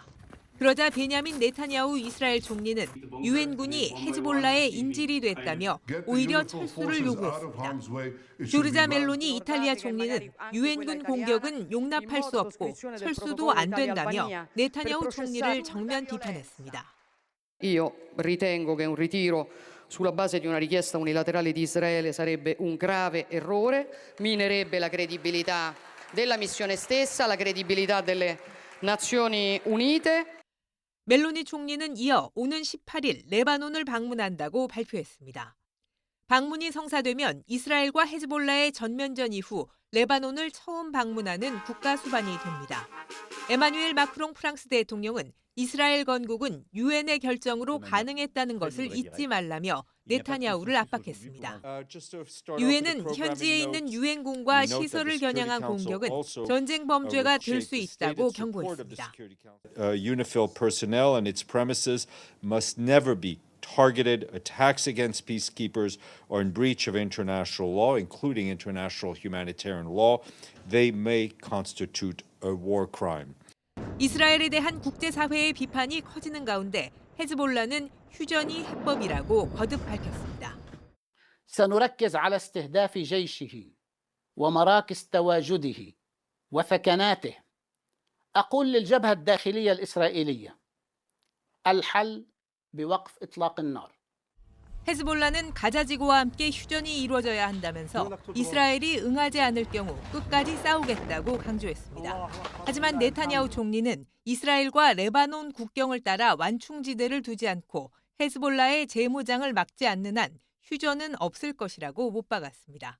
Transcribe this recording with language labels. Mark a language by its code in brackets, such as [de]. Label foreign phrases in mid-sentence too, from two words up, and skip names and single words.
[ko] 그러자 베냐민 네타냐후 이스라엘 총리는 유엔군이 헤즈볼라의 인질이 됐다며 오히려 철수를 요구했습니다. 조르자 멜로니 이탈리아 총리는 유엔군 공격은 용납할 수 없고 철수도 안 된다며 네타냐후 총리를 정면 비판했습니다. [it] Io ritengo che un ritiro sulla base di una richiesta unilaterale di Israele sarebbe un grave errore, minerebbe la credibilità della missione stessa, la credibilità delle Nazioni Unite. [ko] 멜로니 총리는 이어 오는 18일 레바논을 방문한다고 발표했습니다. 방문이 성사되면 이스라엘과 헤즈볼라의 전면전 이후 레바논을 처음 방문하는 국가 수반이 됩니다. 에마뉴엘 마크롱 프랑스 대통령은 이스라엘 건국은 유엔의 결정으로 가능했다는 것을 잊지 말라며 네타냐후를 압박했습니다. 유엔은 현지에 있는 유엔군과 시설을 겨냥한 공격은 전쟁 범죄가 될 수 있다고 경고했습니다. [en] UNIFIL personnel and its premises must never be targeted attacks against peacekeepers or in breach of international law, including international humanitarian law. They may constitute a war crime. [ko] 이스라엘에 대한 국제사회의 비판이 커지는 가운데 헤즈볼라는 휴전이 해법이라고 거듭 밝혔습니다. [ar] سنركز على استهداف جيشه ومراكز تواجده وثكناته. أقول للجبهة الداخلية الإسرائيلية الحل بوقف إطلاق النار. [ko] 헤즈볼라는 가자지구와 함께 휴전이 이루어져야 한다면서 이스라엘이 응하지 않을 경우 끝까지 싸우겠다고 강조했습니다. 하지만 네타냐후 총리는 이스라엘과 레바논 국경을 따라 완충지대를 두지 않고 헤즈볼라의 재무장을 막지 않는 한 휴전은 없을 것이라고 못 박았습니다.